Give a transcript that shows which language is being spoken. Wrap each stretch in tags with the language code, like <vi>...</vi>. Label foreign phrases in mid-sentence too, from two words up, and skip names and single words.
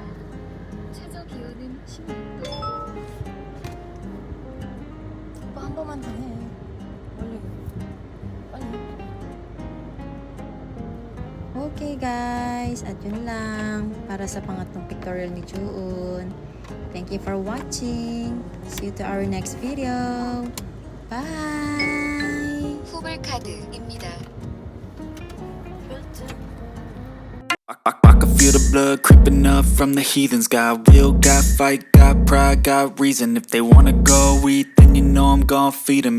<ko>최저 기온은 16도. 오빠 한 번만 더 해. 원래 빨리.</ko> <en>Okay guys,</en> <tl>at yun lang para sa pangatlong pictorial ni Juun.</tl> <en>Thank you for watching. See you to our next video. Bye.</en> <ko>후불카드입니다.</ko> <en>I can feel the blood creeping up from the heathens. Got will, got fight, got pride, got reason. If they wanna go, we think and you know I'm gon' feed 'em.</en>